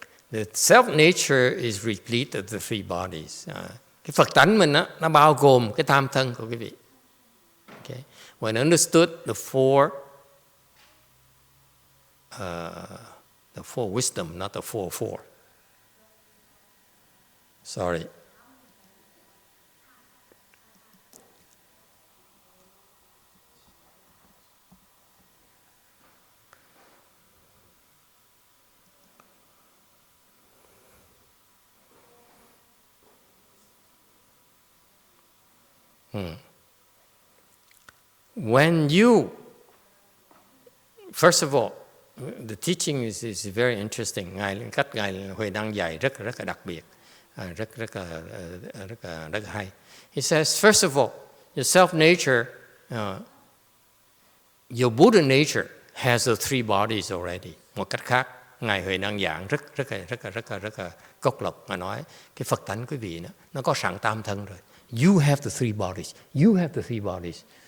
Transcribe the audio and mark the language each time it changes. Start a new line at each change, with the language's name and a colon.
English: The self-nature is replete of the three bodies.
Vietnamese: Cái Phật tánh mình đó, nó bao gồm cái tam thân của quý vị.
English: Okay. When understood, the four wisdom, not the four. Sorry. When you, first of all, the teaching is very interesting.
Vietnamese: Cách Ngài Huệ Năng dạy rất là đặc biệt, rất là hay.
English: He says, first of all, your self-nature, your Buddha nature has the three bodies already.
Vietnamese: Một cách khác, Ngài Huệ Năng giảng rất là cốc lộc mà nói cái Phật tánh quý vị nó có sẵn tam thân rồi.
English: You have the three bodies. You have the three bodies.